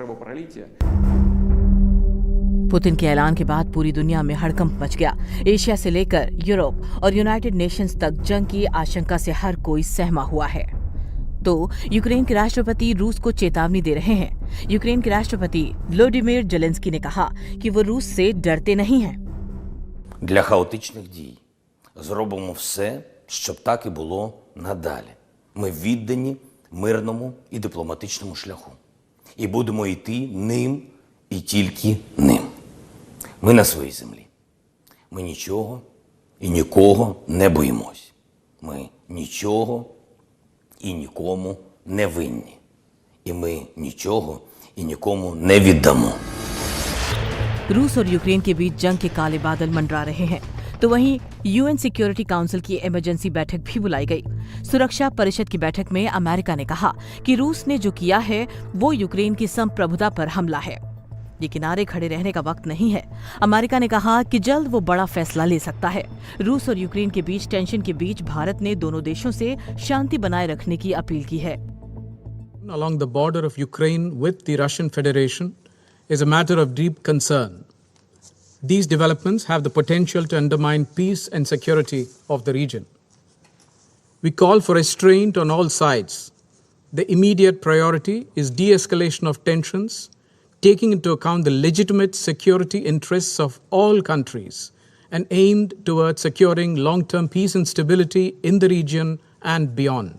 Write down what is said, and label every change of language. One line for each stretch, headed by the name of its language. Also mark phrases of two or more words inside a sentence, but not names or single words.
Hindi: पुतिन के ऐलान के बाद पूरी दुनिया में हड़कंप मच गया। एशिया से लेकर यूरोप और यूनाइटेड नेशंस तक जंग की आशंका से हर कोई सहमा हुआ है। तो यूक्रेन के राष्ट्रपति रूस को चेतावनी दे रहे हैं। यूक्रेन के राष्ट्रपति व्लोदिमीर जेलेंस्की ने कहा कि वो रूस से डरते नहीं हैं।
Ukrainian: Для хаотичних дій зробимо все, щоб так і було надалі. Ми віддані мирному і дипломатичному шляху. І будемо йти ним і тільки ним. Ми на своїй землі. Ми нічого і нікого не боїмось. Ми нічого і нікому не винні. І ми нічого і нікому не віддамо.
Hindi: रूस और यूक्रेन के बीच जंग के काले बादल मंडरा रहे हैं, तो वहीं यूएन सिक्योरिटी काउंसिल की इमरजेंसी बैठक भी बुलाई गई। सुरक्षा परिषद की बैठक में अमेरिका ने कहा कि रूस ने जो किया है वो यूक्रेन की संप्रभुता पर हमला है। ये किनारे खड़े रहने का वक्त नहीं है। अमेरिका ने कहा कि जल्द वो बड़ा फैसला ले सकता है। रूस और यूक्रेन के बीच टेंशन के बीच भारत ने दोनों देशों से शांति बनाए रखने की अपील की है।
English: Along the border of Ukraine with the Russian Federation is a matter of deep concern. These developments have the potential to undermine peace and security of the region. We call for restraint on all sides. The immediate priority is de-escalation of tensions, taking into account the legitimate security interests of all countries and aimed towards securing long-term peace and stability in the region and beyond.